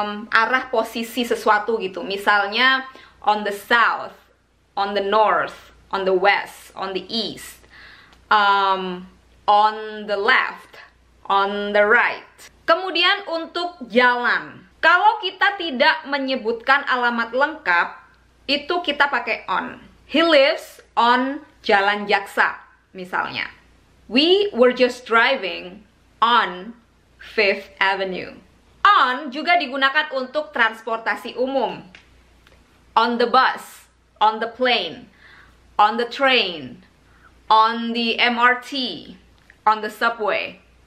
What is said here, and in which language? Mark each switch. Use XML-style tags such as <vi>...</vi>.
<id>Arah posisi sesuatu gitu. Misalnya</id> <en>on the south, on the north, on the west, on the east, on the left, on the right.</en> <id>Kemudian untuk jalan. Kalau kita tidak menyebutkan alamat lengkap, itu kita pakai on.</id> <en>He lives on Jalan Jaksa,</en> <id>misalnya.</id> <en>We were just driving on Fifth Avenue.</en> <id>On juga digunakan untuk transportasi umum.</id> <en>On the bus, on the plane, on the train, on the MRT, on the subway.</en>